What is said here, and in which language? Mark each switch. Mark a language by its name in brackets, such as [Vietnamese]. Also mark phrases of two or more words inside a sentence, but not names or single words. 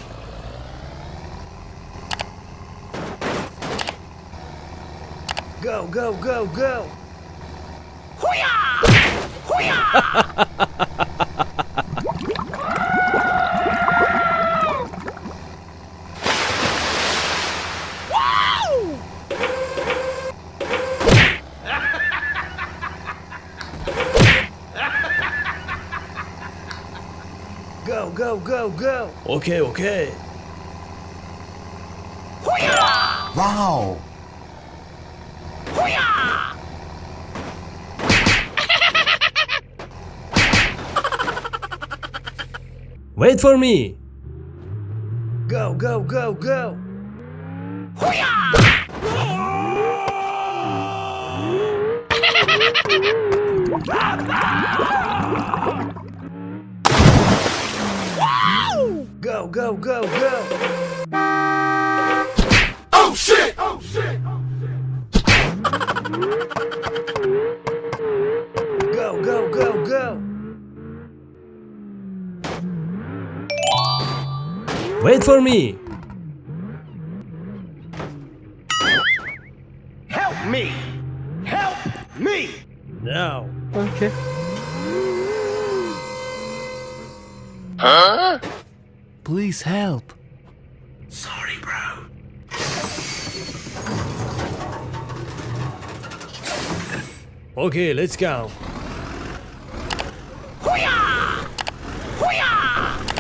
[English] Go, go, go, go! Hoo-yah! Hoo-yah! Woo! Go, go, go, go! Okay, okay. Hoo-yah! Wow! Hoo-yah! Wait for me! Go, go, go, go! Hoo-yah! Woo! Go, go, go, go! Oh shit! Oh shit! Go, go, go, go! Wait for me! Help me! Help me! Now! Okay. Huh? Please help! Sorry, bro. Okay, let's go. Hoo-yah! Hoo-yah!